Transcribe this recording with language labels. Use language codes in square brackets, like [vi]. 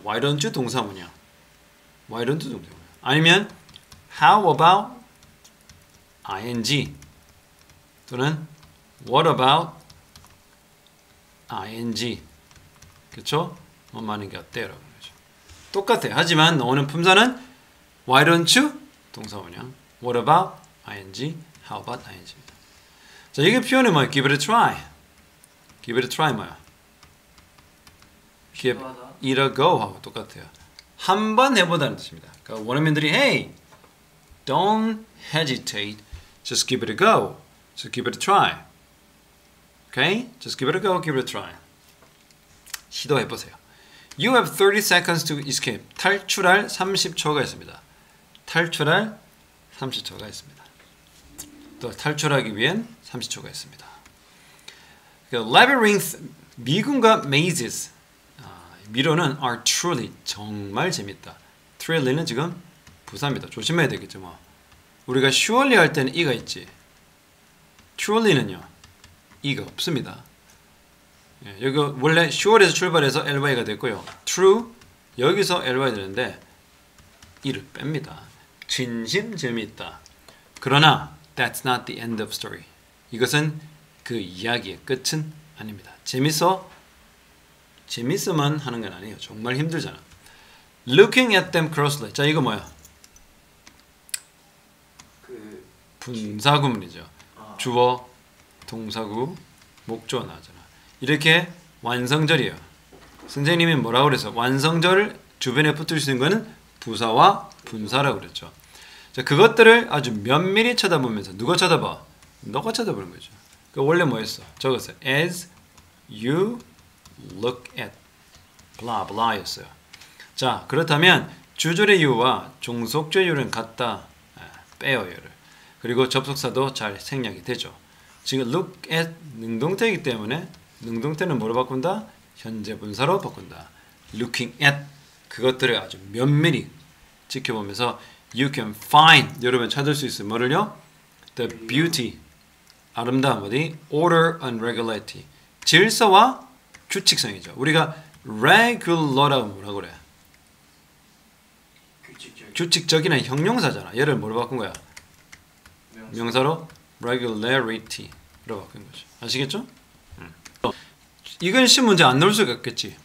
[en] Why don't you 동사문형? Why don't you 동사문형? [ko] 아니면 [en] How about ing? 또는 What about ing? [ko] 그렇죠? 뭐 하는 게 어때요? 라는 거죠. 똑같아요. 하지만 나오는 품사는 [en] Why don't you [ko] 동사문형? [en] What about ing? How about ing? [ko] 자, 이게 표현이 뭐야? [en] Give it a try. Give it a try [ko] 뭐야? [en] Give it a go [ko] 하고 똑같아요. 한번 해보다는 뜻입니다. 그러니까 원어민들이 [en] Hey, don't hesitate. Just give it a go. Just give it a try. Okay? Just give it a go. Give it a try. [ko] 시도해보세요. [en] You have 30 seconds to escape. [ko] 탈출할 30초가 있습니다. 탈출할 30초가 있습니다. 또 탈출하기 위한 30초가 있습니다. [en] Labyrinth, 미궁과 mazes. [ko] 미로는 [en] are truly, [ko] 정말 재밌다. thrill는 지금 부사입니다. 조심해야 되겠죠. 뭐. 우리가 surely 할 때는 이가 있지. truly는요. 이가 없습니다. 여기 원래 sure에서 출발해서 ly가 됐고요. true, 여기서 ly 되는데 이를 뺍니다. 진심 재밌다. [en] 그러나 that's not the end of story. [ko] 이것은 그 이야기의 끝은 아닙니다. 재밌어만 하는 건 아니에요. 정말 힘들잖아. [en] Looking at them closely. [ko] 자, 이거 뭐야? 분사구문이죠. 주어, 동사구, 목조가 나오잖아. 이렇게 완성절이에요. 선생님이 뭐라고 그래서 완성절을 주변에 붙을 수 있는 거는 부사와 분사라고 그랬죠. 자, 그것들을 아주 면밀히 쳐다보면서 누가 쳐다봐? 너가 쳐다보는 거죠. 그 원래 뭐였어? 적었어요. [en] As you look at blah blah였어요. [ko] 자, 그렇다면 주절의 you와 종속주의 you는 같다. 빼요, 얘를. 그리고 접속사도 잘 생략이 되죠. 지금 look at 능동태이기 때문에 능동태는 뭐로 바꾼다? 현재 분사로 바꾼다. [en] looking at [ko] 그것들을 아주 면밀히 지켜보면서 [en] you can find [ko] 여러분 찾을 수 있어요. 뭐를요? [en] The beauty [ko] 아름다움 어디? [en] order and regularity [ko] 질서와 규칙성이죠. 우리가 regular라고 뭐라고 그래? 규칙적이나 형용사잖아. 얘를 뭐로 바꾼 거야? 명사로 regularity로 바꾼 거죠. 아시겠죠? 이건 신문제 안 넣을 수가 없겠지.